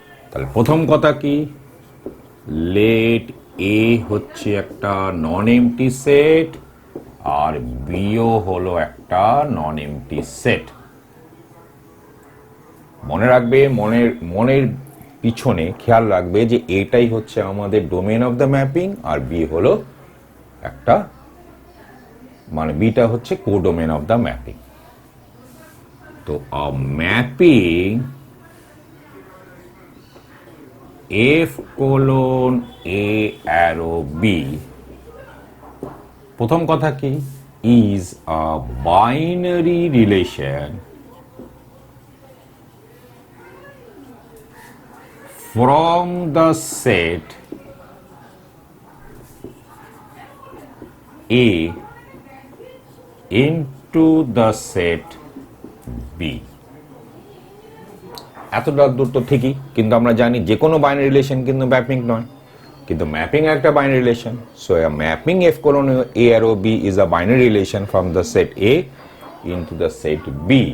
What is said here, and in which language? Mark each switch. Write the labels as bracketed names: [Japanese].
[Bangla] তাহলে প্রথম কথা কি, লেট এ হচ্ছে একটা নন এমটি সেট আর বিও হলো একটা নন এমটি সেট। মনে রাখবে, মনের পিছনে খেয়াল রাখবে যে এটাই হচ্ছে আমাদের [English] domain of the mapping [Bangla] আর B হলো একটা, মানে বিটা হচ্ছে [English] Codomain of the mapping. তো a mapping F colon A arrow B, [Bangla] প্রথম কথা কি, [English] is a binary relation from the set A into the set B। [Bangla] এতটা দূর তো ঠিকই, কিন্তু আমরা জানি যে কোনো বাইনারি রিলেশন কিন্তু ম্যাপিং নয়, কিন্তু ম্যাপিং একটা binary relation. [English] So a mapping F colon A arrow B is a binary relation from the set A into the set B।